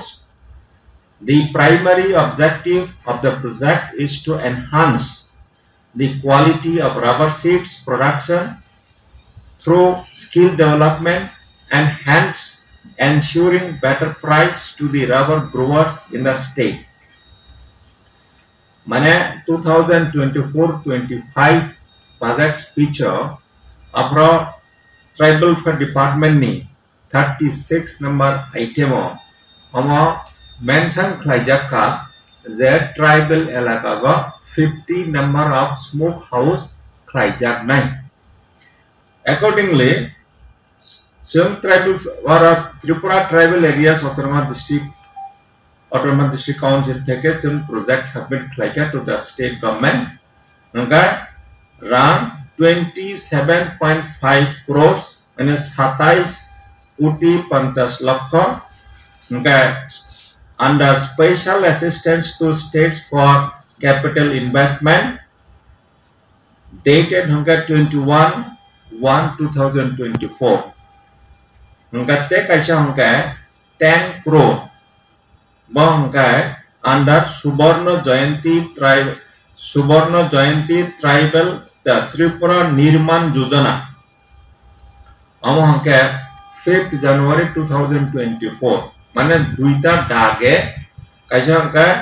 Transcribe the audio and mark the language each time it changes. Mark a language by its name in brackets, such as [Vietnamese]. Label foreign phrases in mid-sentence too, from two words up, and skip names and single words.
[English] The primary objective of the project is to enhance the quality of rubber seeds production through skill development and hence ensuring better price to the rubber growers in the state. [Kok Borok] Mane 2024-25 [English] budget speech of Tribal Welfare Department [Kok Borok] ni 36 number item omo mention khlaijaka je tribal elaka go 50 [English] number of smoke house [Kok Borok] khlaijak nai. [English] Accordingly, some tribal or Tripura tribal areas Autonomous District Council থেকে some project submit like to the state government [Kok Borok] ngar ran [English] 27.5 crores and 27 [Bangla] কোটি 50 লক্ষ [English] ngar under special assistance to states for capital investment dated 21/1/2024. [Kok Borok] Ngate kaisa hongka 10 crore bongka under Suborno Jayanti Subarna Jayanti Tribal Tripura Nirman Yojana amo hangke 5th January 2024 mane duita dage kaisa hangke